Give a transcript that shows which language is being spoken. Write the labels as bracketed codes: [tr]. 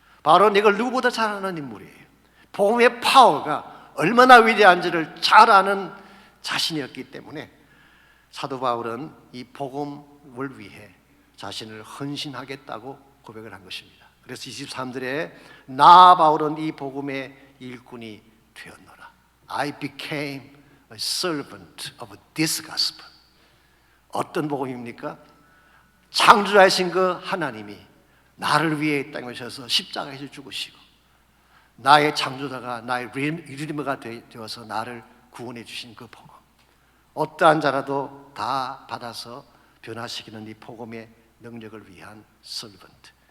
[ko] 바로 이걸 누구보다 잘 아는 인물이에요. 복음의 파워가 얼마나 위대한지를 잘 아는 자신이었기 때문에 사도 바울은 이 복음을 위해 자신을 헌신하겠다고 고백을 한 것입니다. 그래서 23절에 나 바울은 이 복음의 일꾼이 되었노라. [en] I became a servant of this gospel. [ko] 어떤 복음입니까? 창조하신 그 하나님이 나를 위해 이 땅에 오셔서 십자가에서 죽으시고 나의 창조자가 나의 리디머가 되어서 나를 구원해 주신 그 복음. 어떠한 자라도 다 받아서 변화시키는 이 복음의 능력을 위한 servant.